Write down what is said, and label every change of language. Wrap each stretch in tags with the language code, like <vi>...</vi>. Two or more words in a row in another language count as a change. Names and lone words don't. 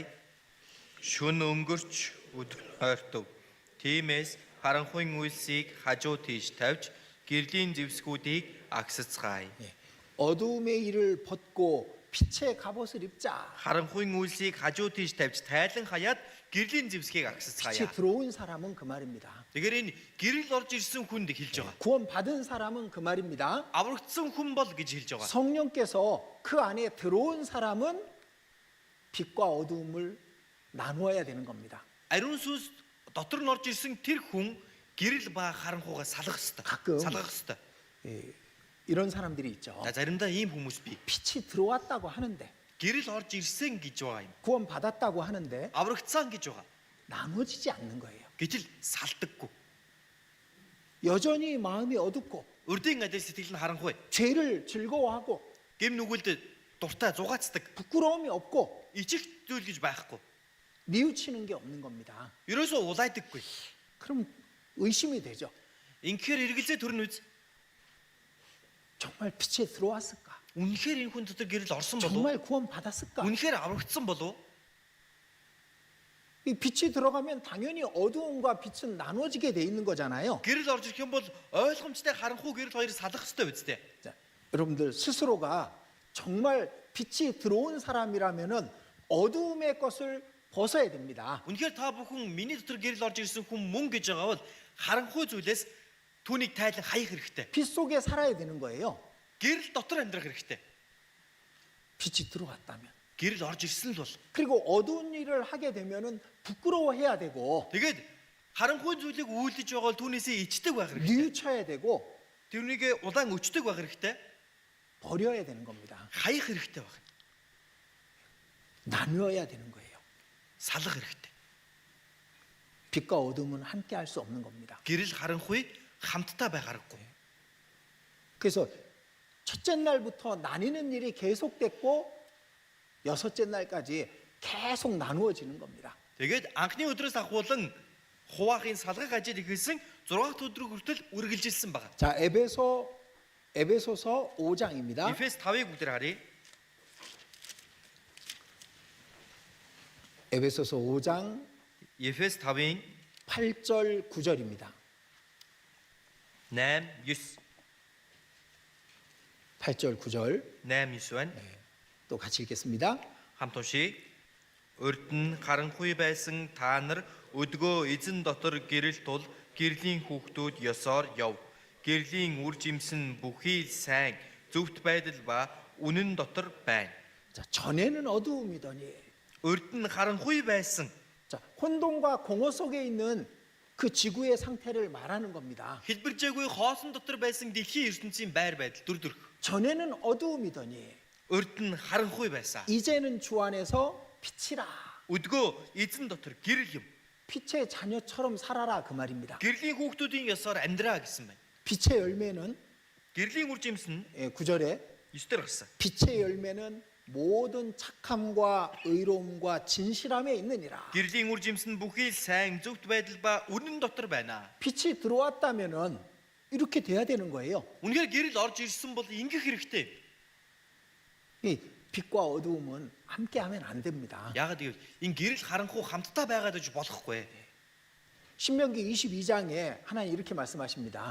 <mn>Шүн өнгөрч өдөр ойртов. Тиймээс харанхуйн үйлсийг хажуу тийш тавьж гэрлийн зэвсгүүдийг агсацгаая.</mn> <ko>예. 어두움의 일을 벗고 빛의 갑옷을 입자.</ko> <mn>харанхуйн үйлсийг хажуу тийш тавьж тайлан хаяад гэрлийн зэвсгийг</mn> <ko>빛이</ko> <mn>агсацгаая.</mn> <ko>들어온 사람은 그 말입니다.</ko> <mn>Тэгэхээр энэ гэрэл орж ирсэн хүнд хэлж байгаа.</mn> <ko>구원 받은 사람은 그 말입니다.</ko> <mn>аврагдсан хүн бол гэж хэлж байгаа.</mn> <ko>성령께서 그 안에 들어온 사람은 빛과 어두움을 나누어야 되는 겁니다.</ko> <mn>Ариун сүнс дотор нь орж ирсэн тэр хүн гэрэл ба харанхуйгаа салгах ёстой.</mn> <ko>가끔</ko> <mn>салгах ёстой.</mn> <ko>예, 이런 사람들이 있죠.</ko> <mn>За заримдаа ийм хүмүүс бий.</mn> <ko>빛이 들어왔다고 하는데,</ko> <mn>Гэрэл орж ирсэн гэж байгаа юм.</mn> <ko>구원 받았다고 하는데</ko> <mn>аврагдсан гэж байгаа.</mn> <ko>나눠지지 않는 거예요.</ko> <mn>Гэтэл салдаггүй.</mn> <ko>여전히 마음이 어둡고</ko> <mn>Өрдийн адил сэтгэл нь харанхуй.</mn> <ko>죄를 즐거워하고</ko> <mn>Гэм нүгэлд дуртай зугаацдаг.</mn> <ko>부끄러움이 없고</ko> <mn>Ичих зүйл гэж байхгүй.</mn> <ko>뉘우치는 게 없는 겁니다.</ko> <mn>Ерөөсөө улайдаггүй.</mn> <ko>그럼 의심이 되죠.</ko> <mn>Инхээр эргэлзээ төрн үз.</mn> <ko>정말 빛에 들어왔을까?</ko> <mn>Үнэхээр энэ хүн дотор гэрэл орсон болов уу?</mn> <ko>정말 구원 받았을까?</ko> <mn>Үнэхээр аврагдсан болов уу?</mn> <ko>이 빛이 들어가면 당연히 어두움과 빛은 나눠지게 돼 있는 거잖아요.</ko> <mn>Гэрэл орж ирэх юм бол ойлгомжтой харанхуй гэрэл хоёрыг салгах ёстой биз дээ.</mn> <ko>자, 여러분들 스스로가 정말 빛이 들어온 사람이라면은 어두움의 것을 벗어야 됩니다.</ko> <mn>Үнэхээр та бүхэн миний дотор гэрэл орж ирсэн хүн мөн гэж байгаа бол харанхуй зүйлээс түүнийг тайлан хаях хэрэгтэй.</mn> <ko>빛 속에 살아야 되는 거예요.</ko> <mn>Гэрэл дотор амьдрах хэрэгтэй.</mn> <ko>빛이 들어왔다면.</ko> <mn>Гэрэл орж ирсэн л бол.</mn> <ko>그리고 어두운 일을 하게 되면은 부끄러워해야 되고</ko> <mn>Тэгээд харанхуй зүйлийг үйлдэж байгаа бол түүнээсээ ичдэг байх хэрэгтэй.</mn> <ko>뉘우쳐야 되고</ko> <mn>Тэрнийг удаан өчтөг байх хэрэгтэй.</mn> <ko>버려야 되는 겁니다.</ko> <mn>Хаях хэрэгтэй байх.</mn> <ko>나누어야 되는 거예요.</ko> <mn>Салах хэрэгтэй.</mn> <ko>빛과 어둠은 함께 할 수 없는 겁니다.</ko> <mn>Гэрэл харанхуй хамтдаа байх аргагүй.</mn> <ko>그래서 첫째 날부터 나뉘는 일이 계속됐고 여섯째 날까지 계속 나누어지는 겁니다.</ko> <mn>Тэгээд анхны өдрөөс ахуулан хуваахын салгах ажил ихэлсэн 6 өдөр хүртэл үргэлжилсэн байна.</mn> <ko>자, 에베소서 5장입니다.</ko> <mn>Эфес 5-ыг бүгдээр харъя.</mn> <ko>에베소서 5장</ko> <mn>Эфес 5-ын</mn> <ko>8절 9절입니다.</ko> <mn>8, 9.</mn> <ko>8절 9절</ko> <mn>8, 9 байна.</mn> <ko>또 같이 읽겠습니다.</ko> <mn>Хамт уншия. Урд нь харанхуй байсан та нар өдгөө эзэн дотор гэрэл тул гэрлийн хүүхдүүд ёсоор яв. Гэрлийн үр жимсэн бүхий сайн зөвхт байдал ба үнэн дотор байна.</mn> <ko>자, 전에는 어두움이더니</ko> <mn>Урд нь харанхуй байсан.</mn> <ko>자, 혼돈과 공허 속에 있는 그 지구의 상태를 말하는 겁니다.</ko> <mn>Хэлбэржээгүй хоосон дотор байсан дэлхийн ертөнцийн байр байдал дүр.</mn> <ko>전에는 어두움이더니</ko> <mn>Урд нь харанхуй байсан.</mn> <ko>이제는 주 안에서 빛이라.</ko> <mn>Өдгөө эзэн дотор гэрэл юм.</mn> <ko>빛의 자녀처럼 살아라 그 말입니다.</ko> <mn>Гэрлийн хүүхдүүдийн ёсоор амьдраа гэсэн байна.</mn> <ko>빛의 열매는</ko> <mn>Гэрлийн үр жимс нь</mn> <ko>9절에</ko> <mn>9 дээр гарсан.</mn> <ko>빛의 열매는 모든 착함과 의로움과 진실함에 있느니라.</ko> <mn>Гэрлийн үр жимс нь бүхий л сайн, зөвхт байдал ба үнэн дотор байна.</mn> <ko>빛이 들어왔다면은 이렇게 돼야 되는 거예요.</ko> <mn>Үнэхээр гэрэл орж ирсэн бол ингэх хэрэгтэй.</mn> <ko>이 빛과 어두움은 함께하면 안 됩니다.</ko> <mn>Яагаад гэвэл энэ гэрэл харанхуй хамтдаа байгаад иж болохгүй.</mn> <ko>신명기 22장에 하나님 이렇게 말씀하십니다.</ko>